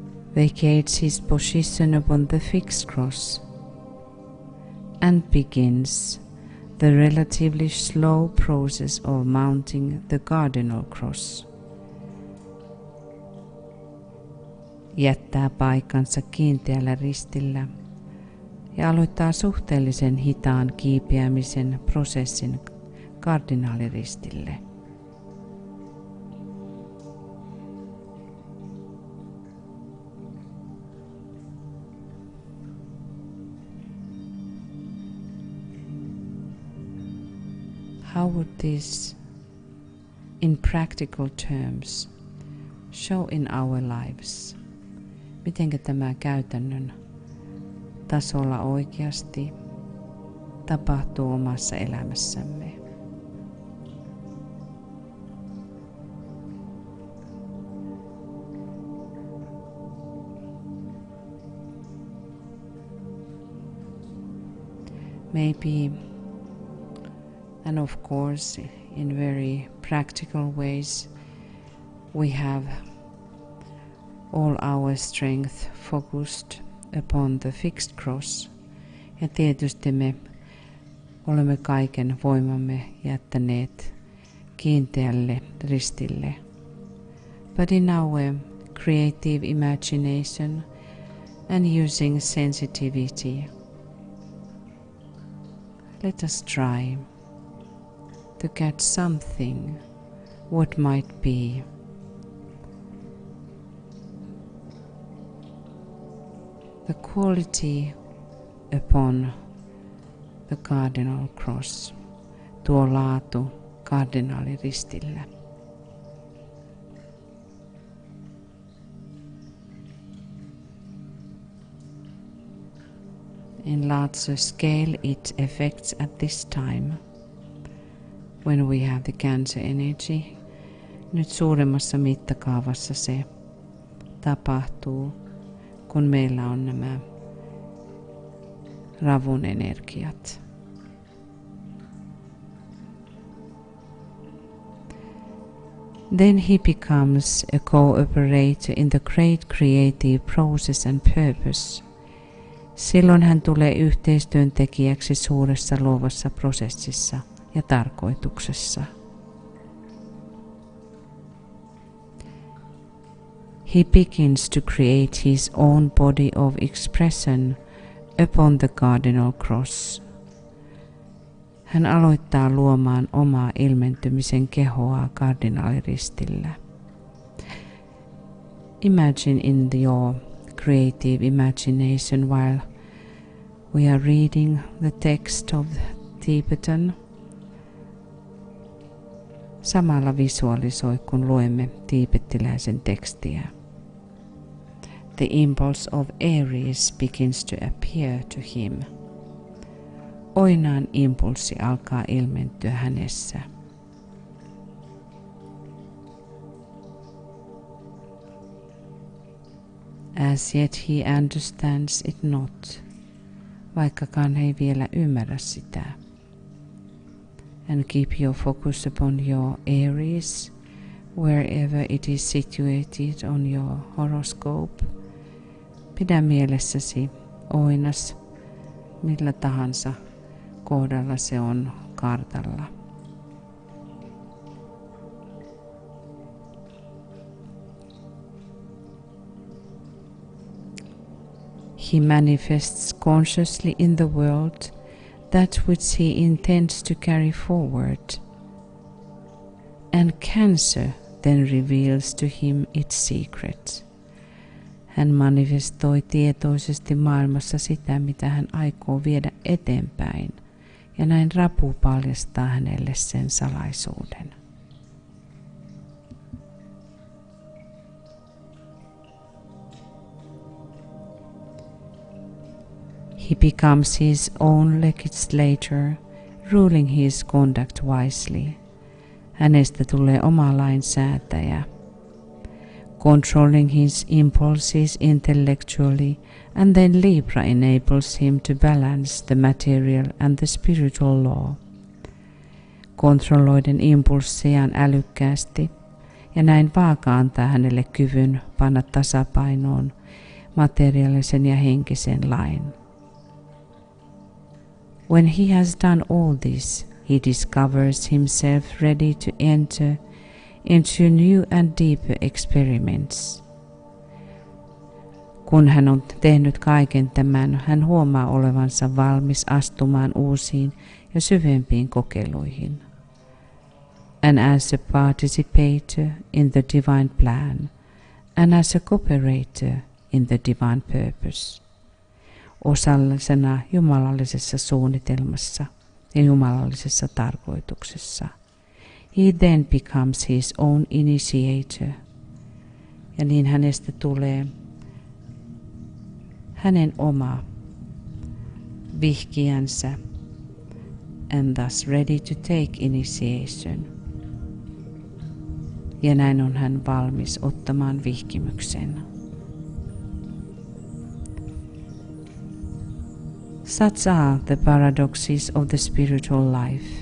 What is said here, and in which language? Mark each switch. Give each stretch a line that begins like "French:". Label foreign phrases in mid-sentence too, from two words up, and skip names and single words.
English: vacates his position upon the fixed cross, and begins the relatively slow process of mounting the cardinal cross.
Finnish: Jättää paikkansa kiinteällä ristillä ja aloittaa suhteellisen hitaan kiipeämisen prosessin kardinaaliristille.
English: How would this, in practical terms, show in our lives?
Finnish: Mitenkä tämä käytännön tasolla oikeasti tapahtuu omassa elämässämme?
English: Maybe, and of course, in very practical ways, we have all our strength focused upon the fixed cross.
Finnish: Ja tietysti me olemme kaiken voimamme jättäneet kiinteälle ristille.
English: But in our creative imagination and using sensitivity, let us try to get something, what might be. The quality upon the cardinal cross,
Finnish: tuo laatu kardinaaliristillä.
English: In larger scale it affects at this time when we have the Cancer energy.
Finnish: Nyt suuremmassa mittakaavassa se tapahtuu, kun meillä on nämä ravun energiat.
English: Then he becomes a cooperator in the great creative process and purpose.
Finnish: Silloin hän tulee yhteistyöntekijäksi suuressa luovassa prosessissa ja tarkoituksessa.
English: He begins to create his own body of expression upon the cardinal cross.
Finnish: Hän aloittaa luomaan omaa ilmentymisen kehoa kardinaaliristillä.
English: Imagine in your creative imagination while we are reading the text of Tibetan.
Finnish: Samalla visualisoi, kun luemme tiibettiläisen tekstiä.
English: The impulse of Aries begins to appear to him.
Finnish: Oinaan impulssi alkaa ilmentyä hänessä.
English: As yet he understands it not,
Finnish: vaikkakaan he ei vielä ymmärrä sitä.
English: And keep your focus upon your Aries, wherever it is situated on your horoscope.
Finnish: Pidä mielessäsi Oinas, millä tahansa kohdalla se on kartalla.
English: He manifests consciously in the world that which he intends to carry forward, and Cancer then reveals to him its secret.
Finnish: Hän manifestoi tietoisesti maailmassa sitä, mitä hän aikoo viedä eteenpäin, ja näin rapu paljastaa hänelle sen salaisuuden.
English: He becomes his own legislator, ruling his conduct wisely.
Finnish: Hänestä tulee oma lainsäätäjä,
English: controlling his impulses intellectually, and then Libra enables him to balance the material and the spiritual law.
Finnish: Kontrolloiden impulssejaan älykkäästi, ja näin vaaka antaa hänelle kyvyn panna tasapainoon materiaalisen ja henkisen lain.
English: When he has done all this, he discovers himself ready to enter into new and deeper experiments.
Finnish: Kun hän on tehnyt kaiken tämän, hän huomaa olevansa valmis astumaan uusiin ja syvempiin kokeiluihin.
English: And as a participator in the divine plan, and as a cooperator in the divine purpose,
Finnish: osallisena jumalallisessa suunnitelmassa ja jumalallisessa tarkoituksessa.
English: He then becomes his own initiator.
Finnish: Ja niin hänestä tulee hänen oma vihkijänsä,
English: and thus ready to take initiation.
Finnish: Ja näin on hän valmis ottamaan vihkimyksen.
English: Such are the paradoxes of the spiritual life.